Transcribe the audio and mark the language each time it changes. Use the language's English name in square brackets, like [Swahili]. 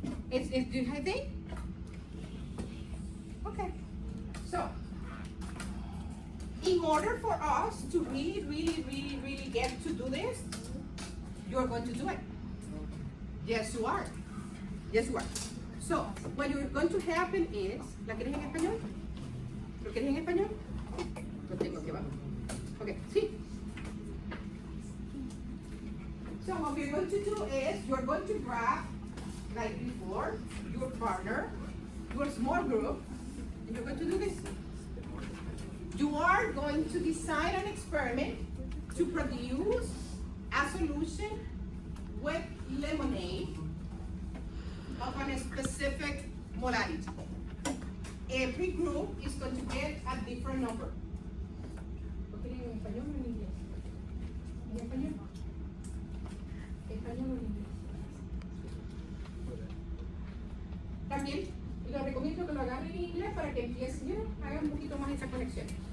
[English] It's I think? Okay. So, in order for us to really get to do this, you're going to do it. Yes, you are. Yes, you are. So, what you're going to happen is, [Spanish] ¿la quieres en español? ¿Lo quieres en español? Lo tengo aquí abajo. Okay, sí. [English] So what we're going to do is, you're going to grab, like before, your partner, your small group, and you're going to do this. You are going to design an experiment to produce a solution with lemonade of a specific modality. Every group is going to get a different number. [Spanish] ¿Lo quieren en español o en inglés? ¿En español? ¿Español o en inglés? También les recomiendo que lo agarren en inglés para que empiecen, hagan un poquito más esa conexión.